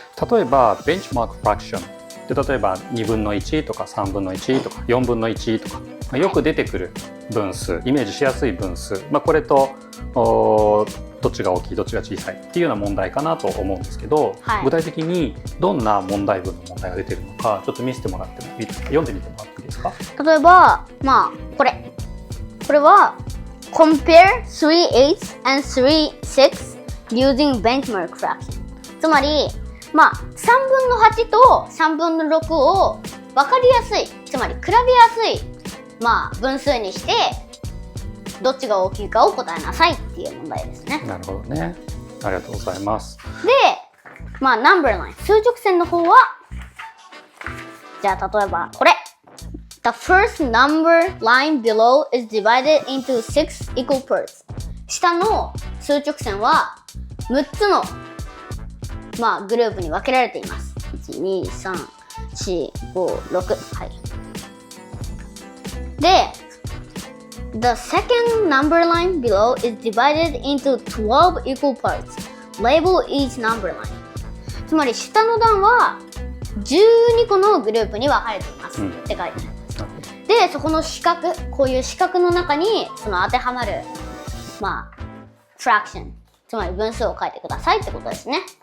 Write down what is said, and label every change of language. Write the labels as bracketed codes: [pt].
[ja] 例えばベンチマークフラクションで、例えば2分の1とか3分の1とか4分の1とか、よく出てくる分数、イメージしやすい分数、これとどっちが大きいどっちが小さいっていうような問題かなと思うんですけど、はい、具体的にどんな問題文の問題が出てるのかちょっと見せてもらっても読んでみてもらっていいですか？例えば、まあ、これは [en] compare 3/8 and 3/6 using benchmark fraction。 [ja] つまり、まあ、3分の8と3分の6を分かりやすい、つまり比べやすい、まあ、分数にしてどっちが大きいかを答えなさいっていう問題ですね。なるほどね。ありがとうございます。で、まあ、ナンバーライン、数直線の方は、じゃあ例えばこれ。 [en] The first number line below is divided into 6 equal parts。 [ja] 下の数直線は6つの、まあ、グループに分けられています。 1、2、3、4、5、6。はい。 [en] で、The second number line below is divided into 12 equal parts. Label each number line. [ja] つまり下の段は12個のグループに分かれています、って書いてあります。で、そこの四角、こういう四角の中にその当てはまる、まあ、フラクション、つまり分数を書いてくださいってことですね。